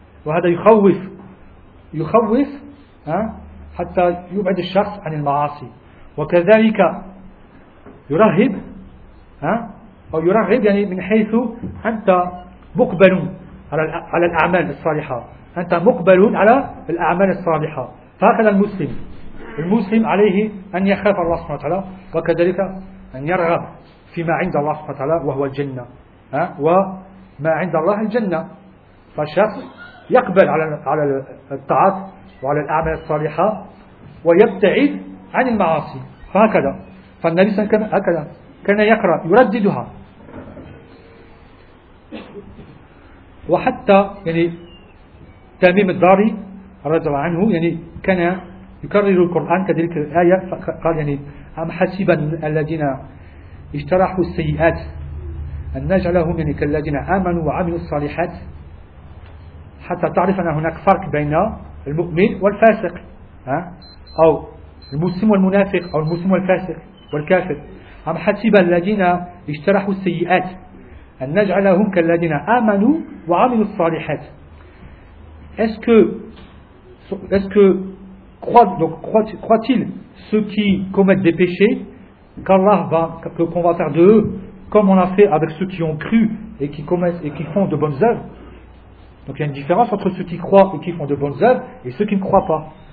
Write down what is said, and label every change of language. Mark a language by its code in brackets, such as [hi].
[ar] Wa hada yukhawif, yukhawif, hatta yub'ad ash-shakhs 'an al-ma'asi. Wa kadhalika yurahhib, aw yurahhib yani min haythu anta muqbalun على الأعمال الصالحة. أنت مقبل على الأعمال الصالحة. فهكذا المسلم عليه أن يخاف الله سبحانه وتعالى وكذلك أن يرغب فيما عند الله سبحانه وتعالى وهو الجنة. وما عند الله الجنة. فالشخص يقبل على الطاعات وعلى الأعمال الصالحة ويبتعد عن المعاصي. فهكذا فالنبي صلى الله عليه وسلم كان يقرأ يرددها وحتى يعني تميم الداري رضي الله عنه يعني كان يكرر القرآن كذلك الآية فقال يعني أم حسب الذين اجترحوا السيئات أن نجعلهم يعني كالذين آمنوا وعملوا الصالحات حتى تعرف أن هناك فرق بين المؤمن والفاسق أو المسلم والمنافق أو المسلم والفاسق والكافر أم حسب الذين اجترحوا السيئات أن نجعلهم كالذين آمنوا وعملوا الصالحات. [fr] Est-ce que croit-il ceux qui commettent des péchés qu'Allah va qu'on va faire de eux comme on a fait avec ceux qui ont cru et qui commettent et qui font de bonnes œuvres? Donc il y a une différence entre ceux qui croient et qui font de bonnes œuvres et ceux qui ne croient pas.